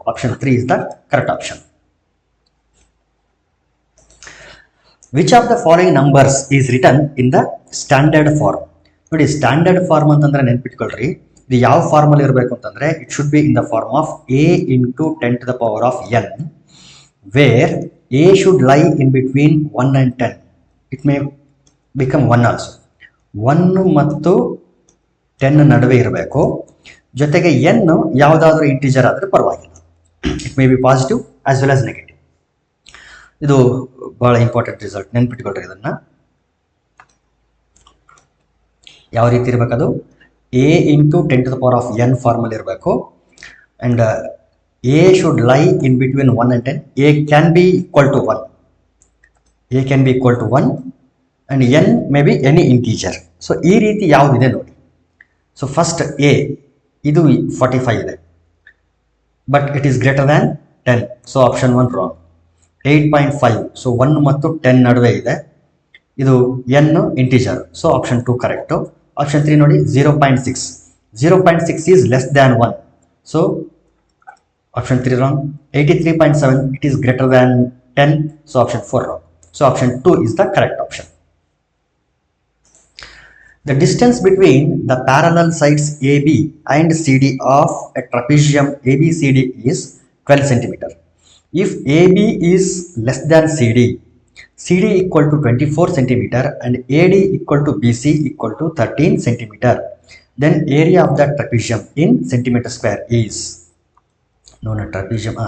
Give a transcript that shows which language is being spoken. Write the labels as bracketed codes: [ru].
[en] Option 3 is the correct option. Which of the following numbers is written in the standard form? [kn] ನೋಡಿ, standard form ಅಂತಂದ್ರೆ ನೆನ್ಪಿಟ್ಕೊಳ್ರಿ, ಇದು ಯಾವ ಫಾರ್ಮಲ್ಲಿ ಇರಬೇಕು ಅಂತಂದರೆ, [en] It should be in the form of a × 10⁻n, where a should lie in between 1 and 10. It may become 1 also. [kn] 1 ಮತ್ತು 10 ನಡುವೆ ಇರಬೇಕು. ಜೊತೆಗೆ n ಯಾವುದಾದ್ರೂ ಇಂಟಿಜರ್ ಆದರೆ ಪರವಾಗಿಲ್ಲ. [en] It may be positive as well as negative. [kn] ಇದು ಭಾಳ ಇಂಪಾರ್ಟೆಂಟ್ ರಿಸಲ್ಟ್, ನೆನ್ಪಿಟ್ಕೊಳ್ರಿ ಇದನ್ನು. ಯಾವ ರೀತಿ ಇರಬೇಕದು? a × 10⁻n ಫಾರ್ಮಲ್ಲಿ ಇರಬೇಕು. [en] And a should lie in between 1 and 10. a can be equal to 1. a can be equal to 1 and n may be any integer. [kn] So ಈ ರೀತಿ ಯಾವುದಿದೆ ನೋಡಿ. ಸೊ ಫಸ್ಟ್ a ಇದು 45 ಇದೆ, [en] But it is greater than 10. [kn] So option 1 wrong. 8.5. So 1 ಮತ್ತು 10 ನಡುವೆ ಇದೆ. ಇದು n integer, so option 2 correct. Option 3 ನೋಡಿ 0.6, [en] 0.6 is less than 1, [kn] so option 3 wrong. 83.7 [en] it is greater than 10, [kn] so option 4 wrong. [en] So option 2 is the correct option. The distance between the parallel sides AB and CD of a trapezium ABCD is 12 cm. If AB is less than CD, CD equal to 24 cm and AD equal to BC equal to 13 cm, then area of the trapezium in centimeter square is known as trapezium.